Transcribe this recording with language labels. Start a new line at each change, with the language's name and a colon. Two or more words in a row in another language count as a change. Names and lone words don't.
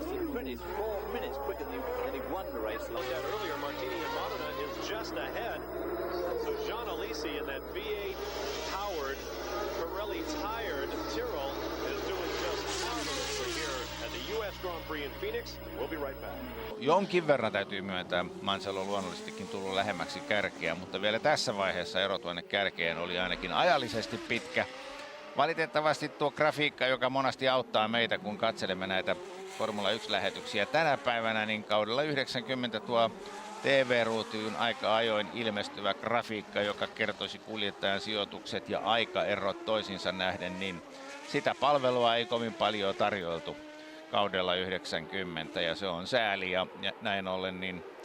English: He finished 4 minutes quicker than he won the race. Looked at earlier, Martini and Modena is just ahead. So Jean Alesi in that V8-powered, Pirelli-tired Tyrrell is doing just marvelously here at the U.S. Grand Prix in Phoenix. We'll be right back.
Finnish: Jonkin verran täytyy myöntää, Mansell on luonnollisestikin tullut lähemmäksi kärkeä, mutta vielä tässä vaiheessa ero tuonne kärkeen oli ainakin ajallisesti pitkä. Valitettavasti tuo grafiikka, joka monasti auttaa meitä, kun katselemme näitä Formula 1-lähetyksiä tänä päivänä, niin kaudella 90 tuo TV-ruutuun aika ajoin ilmestyvä grafiikka, joka kertoisi kuljettajan sijoitukset ja aikaerot toisinsa nähden, niin sitä palvelua ei kovin paljon tarjoiltu kaudella 90, ja se on sääli, ja näin ollen niin